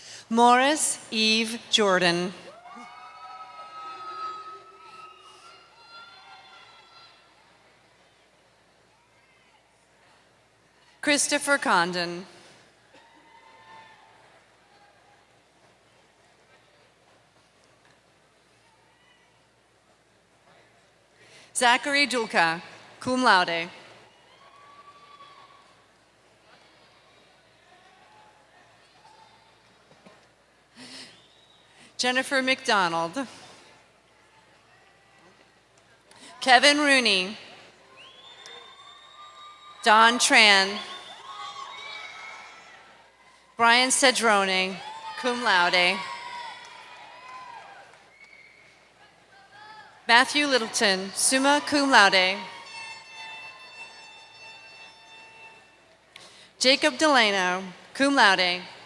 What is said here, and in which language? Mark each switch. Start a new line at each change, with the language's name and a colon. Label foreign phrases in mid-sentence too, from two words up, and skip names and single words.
English: Morris Eve Jordan. Christopher Condon. Zachary Dulka,
Latin: cum laude.
English: Jennifer McDonald. Kevin Rooney. Don Tran. Brian Cedrone,
Latin: cum laude.
English: Matthew Littleton,
Latin: summa cum laude.
English: Jacob Delano,
Latin: cum laude.